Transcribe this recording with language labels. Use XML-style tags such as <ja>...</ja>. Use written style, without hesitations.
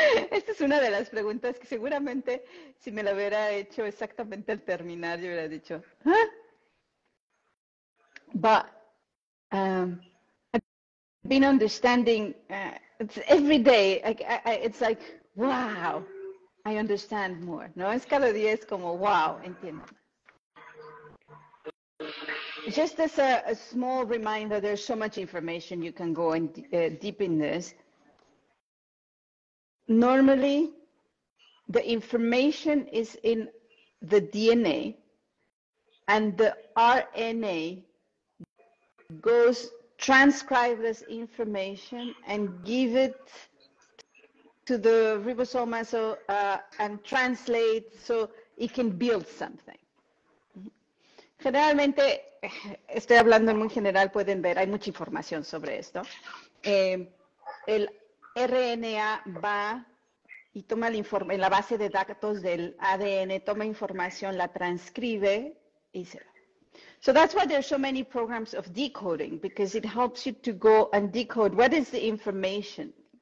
<es>Esta es una de las preguntas que seguramente si me la hubiera hecho exactamente al terminar, yo hubiera dicho, ¿huh?</es> <en>But I've been understanding, it's every day, it's like, wow, I understand more,</en> <es>¿no? Es cada día es como, wow, entiendo.</es> <en>Just as a small reminder, there's so much information you can go in deep in this. Normally, the information is in the DNA, and the RNA transcribe this information and give it to the ribosome and translate so it can build something.</en> <es>Generalmente, estoy hablando en muy general, pueden ver, hay mucha información sobre esto. El RNA va y toma el informe, en la base de datos del ADN, toma información, la transcribe y se va.</es> <en>So that's why there's so many programs of decoding, because it helps you to go and decode what is the information.</en>